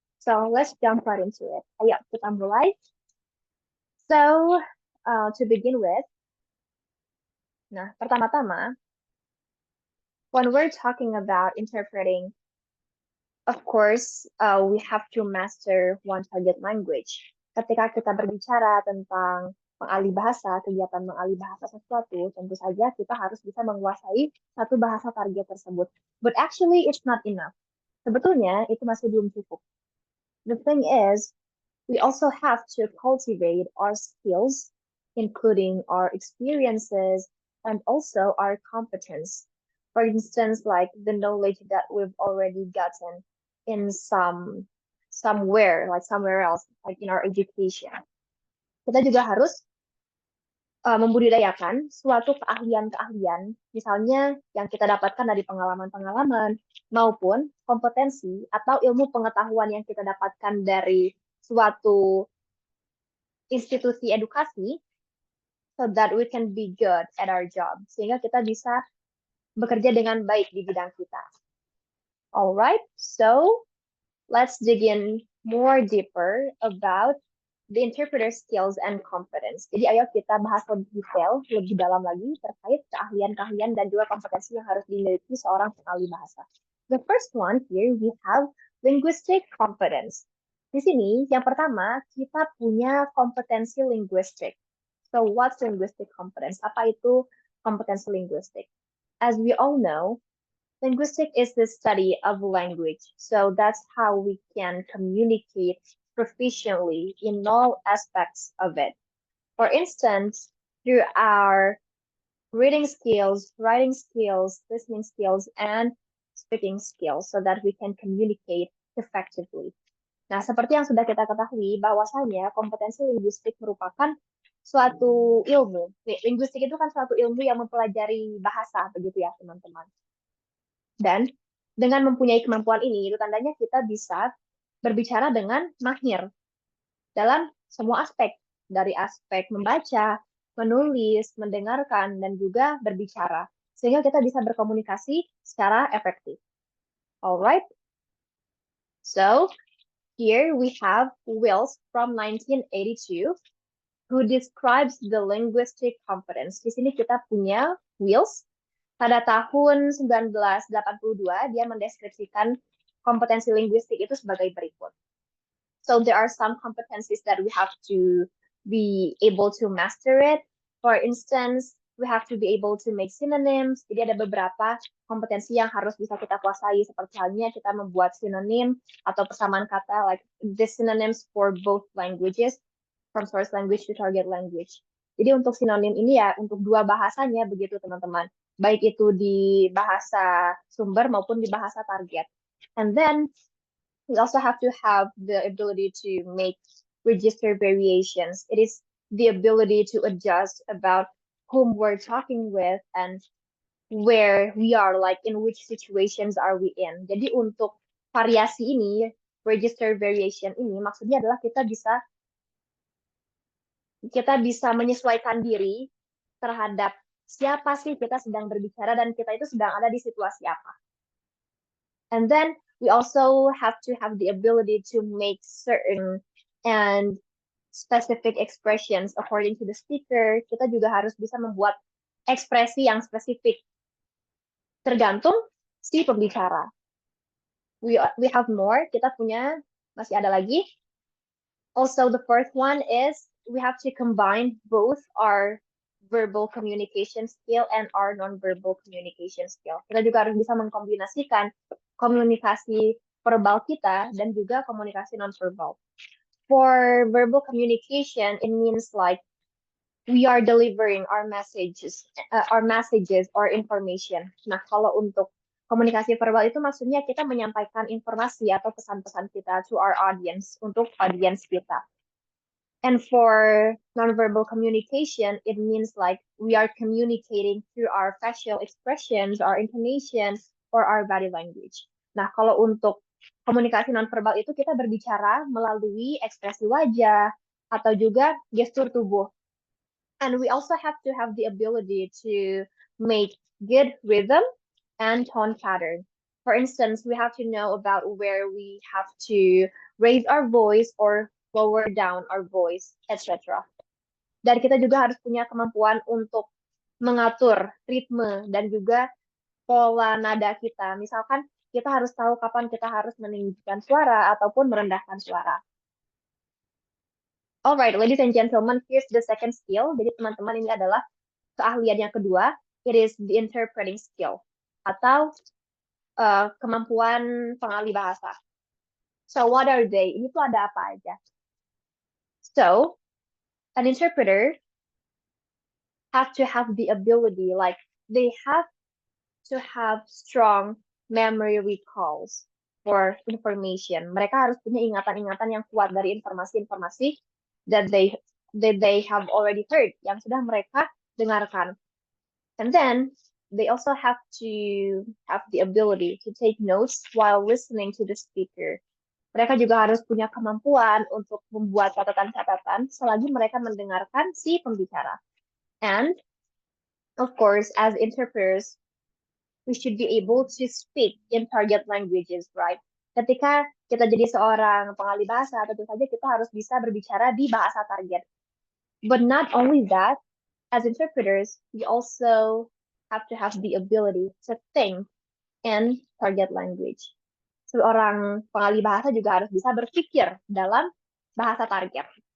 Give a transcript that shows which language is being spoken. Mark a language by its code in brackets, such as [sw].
[en] So, let's jump right into it. [id] Ayo, kita mulai. [en] So, to begin with, [id] nah, pertama-tama, [en] when we're talking about interpreting, of course, we have to master one target language. [id] Ketika kita berbicara tentang mengalih bahasa, kegiatan mengalih bahasa sesuatu, tentu saja kita harus bisa menguasai satu bahasa target tersebut. [en] But actually, it's not enough. [id] Sebetulnya, itu masih belum cukup. [en] The thing is, we also have to cultivate our skills, including our experiences and also our competence. For instance, like the knowledge that we've already gotten in somewhere else, like in our education. [id] Kita juga harus membudidayakan suatu keahlian-keahlian, misalnya yang kita dapatkan dari pengalaman-pengalaman maupun kompetensi atau ilmu pengetahuan yang kita dapatkan dari suatu institusi edukasi, [en] so that we can be good at our job, [id] sehingga kita bisa bekerja dengan baik di bidang kita. [en] Alright, so let's dig in more deeper about the interpreter skills and competence. [id] Jadi ayo kita bahas lebih detail, lebih dalam lagi terkait keahlian-keahlian dan juga kompetensi yang harus dimiliki seorang pengalih bahasa. [en] The first one here we have linguistic competence. [id] Di sini yang pertama kita punya kompetensi linguistik. [en] So what's linguistic competence? [id] Apa itu kompetensi linguistik? [en] As we all know, linguistic is the study of language. So that's how we can communicate proficiently in all aspects of it. For instance, through our reading skills, writing skills, listening skills, and speaking skills so that we can communicate effectively. [id] Nah, seperti yang sudah kita ketahui, bahwasanya kompetensi linguistik merupakan suatu ilmu. Linguistik itu kan suatu ilmu yang mempelajari bahasa, begitu ya, teman-teman. Dan dengan mempunyai kemampuan ini, itu tandanya kita bisa berbicara dengan mahir dalam semua aspek. Dari aspek membaca, menulis, mendengarkan, dan juga berbicara. Sehingga kita bisa berkomunikasi secara efektif. [en] Alright? So, here we have Wills from 1982 who describes the linguistic competence. [id] Di sini kita punya Wills. Pada tahun 1982, dia mendeskripsikan kompetensi linguistik itu sebagai berikut. [en] So there are some competencies that we have to be able to master it. For instance, we have to be able to make synonyms. [id] Jadi ada beberapa kompetensi yang harus bisa kita kuasai, seperti halnya kita membuat sinonim atau persamaan kata, [en] like the synonyms for both languages, from source language to target language. [id] Jadi untuk sinonim ini ya untuk dua bahasanya begitu teman-teman. Baik itu di bahasa sumber maupun di bahasa target. [en] And then we also have to have the ability to make register variations. It is the ability to adjust about whom we're talking with and where we are, like in which situations are we in. [id] Jadi untuk variasi ini, register variation ini, maksudnya adalah kita bisa menyesuaikan diri terhadap siapa sih kita sedang berbicara dan kita itu sedang ada di situasi apa. [en] And then we also have to have the ability to make certain and specific expressions according to the speaker. [id] Kita juga harus bisa membuat ekspresi yang spesifik tergantung si pembicara. [en] We have more. [id] Kita punya masih ada lagi. [en] Also, the fourth one is we have to combine both our verbal communication skill and our non-verbal communication skill. [id] Kita juga harus bisa mengkombinasikan komunikasi verbal kita dan juga komunikasi non-verbal. [en] For verbal communication, it means like we are delivering our messages or information. [id] Nah, kalau untuk komunikasi verbal itu maksudnya kita menyampaikan informasi atau pesan-pesan kita [en] to our audience, [id] untuk audience kita. [en] And for nonverbal communication, it means like we are communicating through our facial expressions, our intonations, or our body language. [id] Nah, kalau untuk komunikasi nonverbal itu kita berbicara melalui ekspresi wajah atau juga gestur tubuh. [en] And we also have to have the ability to make good rhythm and tone pattern. For instance, we have to know about where we have to raise our voice or lower down our voice, etc. [id] Dan kita juga harus punya kemampuan untuk mengatur ritme dan juga pola nada kita. Misalkan kita harus tahu kapan kita harus meninggikan suara ataupun merendahkan suara. [en] Alright, ladies and gentlemen, here's the second skill. [id] Jadi teman-teman, ini adalah keahlian yang kedua. [en] It is the interpreting skill [id] atau kemampuan pengalih bahasa. [en] So what are they? [id] Ini tuh ada apa aja? [en] So an interpreter have to have the ability, like they have to have strong memory recalls for information. [id] Mereka harus punya ingatan-ingatan yang kuat dari informasi-informasi [en] that they have already heard, [id] yang sudah mereka dengarkan. [en] And then they also have to have the ability to take notes while listening to the speaker. [id] Mereka juga harus punya kemampuan untuk membuat catatan-catatan selagi mereka mendengarkan si pembicara. [en] And of course, as interpreters, we should be able to speak in target languages, right? [id] Ketika kita jadi seorang pengalih bahasa, tentu saja kita harus bisa berbicara di bahasa target. [en] But not only that, as interpreters, we also have to have the ability to think in target language. [id] Seorang pengalih bahasa juga harus bisa berpikir dalam bahasa target.